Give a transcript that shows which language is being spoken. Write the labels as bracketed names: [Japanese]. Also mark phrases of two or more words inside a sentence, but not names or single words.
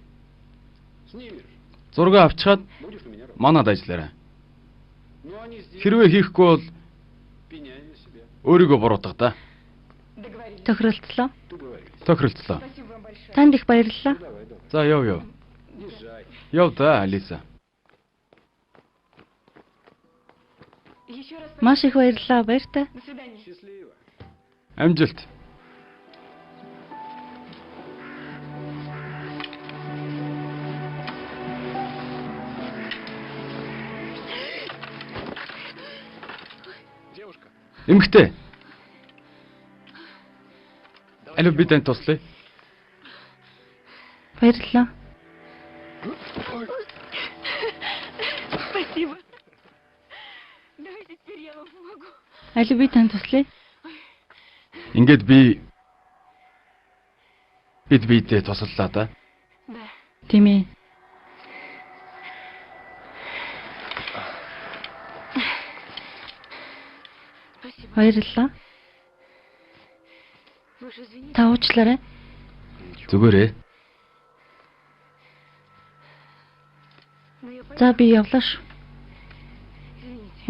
[Mongolian] Зураг авчгаад манад ажиллаарай. Хэрвээ хийхгүй бол өөрийгөө буруутгах да. Тохиролцлоо. Тохиролцлоо. Танд их баярлалаа. За яв. Яв да, Алиса. [Russian] Еще раз [Mongolian] Маш их баярлалаа. Баяртай. [Russian] до свидания. [Mongolian] Амжилт. Эмэгтэй. Аль би танд туслая? Баярлалаа. [Russian] Спасибо. Давайте теперь я вам помогу. [Mongolian] Аль би танд туслая? Ингээд бид биедээ туслалаа да. [Russian] Да. [Mongolian] Тийм ээ. [Russian] Спасибо. [Mongolian] Баярлалаа. [Russian] Вы уж извините. [Mongolian] Та уучлаарай. Зүгээрээ. [Russian] Но я пойду. [Mongolian] За би явлаа шүү. [Russian] Извините.